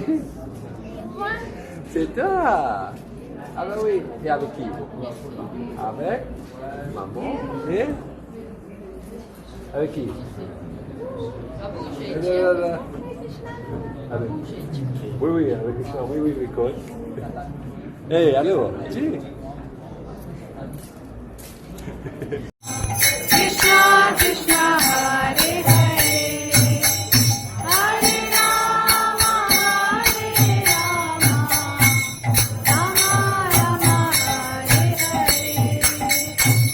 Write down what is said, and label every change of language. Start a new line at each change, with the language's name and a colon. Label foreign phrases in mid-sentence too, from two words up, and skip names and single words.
French: C'est toi! Ah bah oui, et avec qui? Avec maman et avec qui? Avec... Oui, avec Krishna, oui, écoute. Hey, allô, tu?
Sanskrit: Krishna Krishna Hare Hare Hare Rama Hare Rama Rama Rama Hare Hare